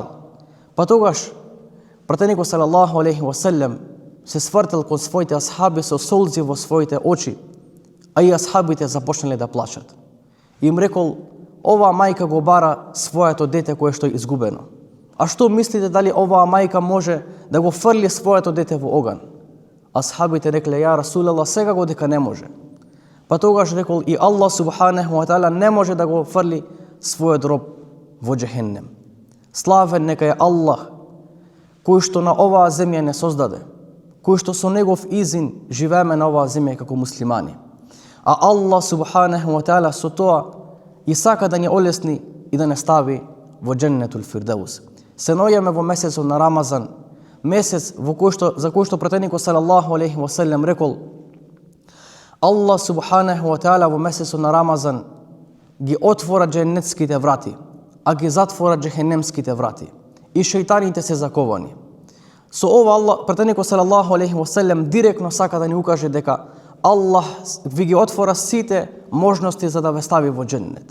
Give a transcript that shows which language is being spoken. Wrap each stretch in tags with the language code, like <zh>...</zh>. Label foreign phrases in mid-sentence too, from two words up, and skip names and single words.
<mk>Па тогаш пратеникот</mk> <ar>صلى الله عليه وسلم</ar> <mk>се свртел кон своите асхаби со солзи во своите очи, а и асхабите започнале да плачат. Им рекол: оваа мајка го бара своето дете кое што е изгубено. А што мислите дали оваа мајка може да го фрли своето дете во оган? Асхабите рекле:</mk> <ar>يا رسول الله,</ar> <mk>сега го дека не може. Па тогаш рекол: и Аллах</mk> <ar>سبحانه وتعالى</ar> <mk>не може да го фрли својот роб во џехеннем. Славен нека е Аллах, кој што на оваа земја не создаде, кој што со негов изин живееме на оваа земја како муслимани. А Аллах</mk> <ar>سبحانه وتعالى</ar> <mk>со тоа и сака да ни олесни и да не стави во</mk> <ar>جنة الفردوس.</ar> <mk>Се наоѓаме во месецот на Рамазан, месец за кој што пратеникот</mk> <ar>صلى الله عليه وسلم</ar> <mk>рекол: Аллах</mk> <ar>سبحانه وتعالى</ar> <mk>во месецот на Рамазан ги отвора џеннетските врати, а ги затвора џехенемските врати. И шејтаните се заковани. Со ова Аллах, пратеникот</mk> <ar>صلى الله عليه وسلم</ar> <mk>директно сака да ни укаже дека Аллах ви ги отвора сите можности за да ве стави во џеннет.</mk>